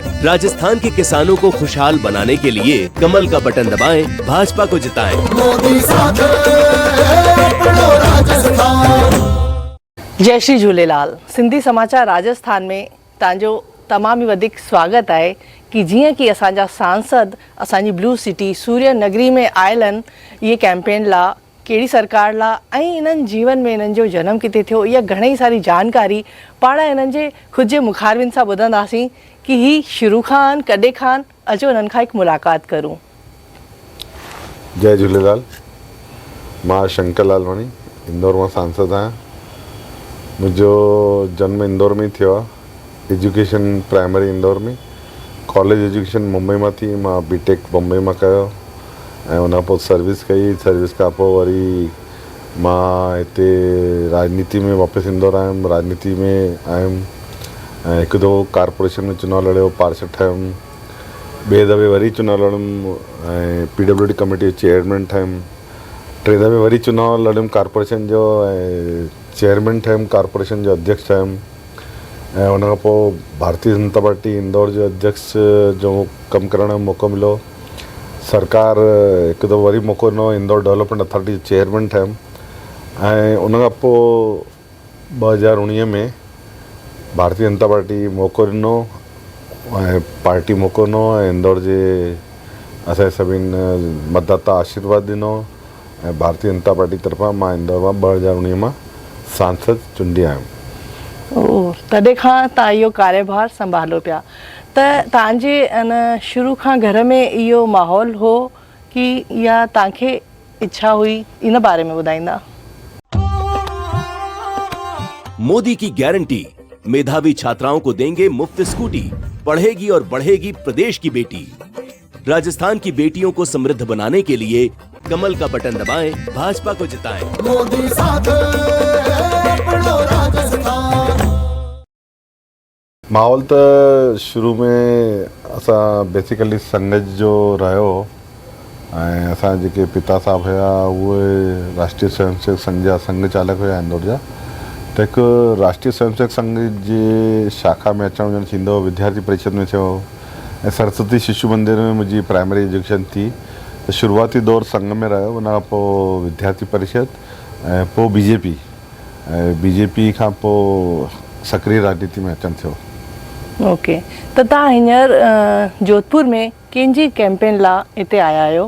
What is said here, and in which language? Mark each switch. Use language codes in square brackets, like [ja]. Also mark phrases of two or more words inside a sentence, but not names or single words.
[hi] राजस्थान के किसानों को खुशहाल बनाने के लिए कमल का बटन दबाएं, भाजपा को जिताएं। मोदी साथ [sd] जय श्री झूलेलाल। सिंधी समाचार राजस्थान में तव्हांजो तमाम ही वधिक स्वागत है कि जियां कि असांजा सांसद असांजी ब्लू सिटी सूर्य नगरी में आयल आहिनि ये कैंपेन ला, कहिड़ी सरकार ला ऐं इन्हनि जीवन में इन्हनि जो जनम किथे थियो, इहा घणई सारी जानकारी पाण इन्हनि जे ख़ुदि जे मुखारबिन सां ॿुधंदासीं कि ही शुरू खां आहिनि, कॾहिं खां आहिनि। अचो इन्हनि खां हिकु मुलाक़ात करूं। जय झूलेलाल। मां शंकर लालवानी, इंदौर मां सांसद आहियां। मुंहिंजो जन्म इंदौर में थियो आहे। [en] education primary [sd] इंदौर में, [en] college education [sd] मुंबई में थी। मां बीटेक बॉम्बे में कयो ऐं उन पोइ सर्विस कई। सर्विस खां पोइ वरी मां हिते राजनीति में वापसि इंदौर आयुमि। राजनीति में आयुमि ऐं हिकु दफ़ो कारपोरेशन में चुनाव लड़ियो, पार्षद ठहियुमि। ॿिए दफ़े वरी चुनाव लड़ियुमि ऐं PWD कमेटी जो चेयरमैन ठहियुमि। टे दफ़े वरी चुनाव लड़ियुमि कारपोरेशन जो ऐं चेयरमैन ठहियुमि, कारपोरेशन जो अध्यक्ष ठहियुमि। ऐं उन खां पोइ भारतीय जनता पार्टी इंदौर जो अध्यक्ष जो कमु करण जो मौक़ो मिलियो। सरकार हिकु दफ़ो वरी मौक़ो ॾिनो, इंदौर डेवलपमेंट अथॉरिटी जो चेयरमैन ठहियुमि। ऐं उन खां पोइ 2019 में भारतीय जनता पार्टी मौक़ो ॾिनो ऐं पार्टी मौक़ो ॾिनो ऐं इंदौर जे असांजे सभिनि मतदाता आशीर्वाद ॾिनो ऐं भारतीय जनता पार्टी तरफ़ां मां इंदौर मां 2019 मां सांसद चूंडी आयुमि। तॾहिं खां तव्हां इहो कार्यभार संभालो पिया, त तव्हांजे अन शुरू खां घर में इहो माहौल हो कि या तव्हांखे इच्छा हुई, इन बारे में ॿुधाईंदा। [hi] मोदी की गारंटी, मेधावी छात्राओं को देंगे मुफ्त स्कूटी, पढ़ेगी और बढ़ेगी प्रदेश की बेटी। राजस्थान की बेटियों को समृद्ध बनाने के लिए कमल का बटन दबाएं, भाजपा को जिताएं। मोदी साथ [sd] माहौल त शुरू में असां बेसिकली संघ जो रहियो ऐं असां जेके पिता साहब हुया उहे राष्ट्रीय स्वयंसेवक संघ जा संघ चालक हुया इंदौर जा। त हिकु राष्ट्रीय स्वयंसेवक संघ जे शाखा में अचणु वञणु थींदो हो। विद्यार्थी परिषद में थियो ऐं सरस्वती शिशु मंदिर में मुंहिंजी [en] primary education [sd] थी। त शुरूआती दौर संघ में रहियो, उन खां पोइ विद्यार्थी परिषद ऐं पोइ BJP ऐं BJP खां पोइ सक्रिय राजनीति में अचणु थियो। ओके, त तव्हां हींअर जोधपुर में कंहिंजी कैंपेन लाइ हिते आया आहियो?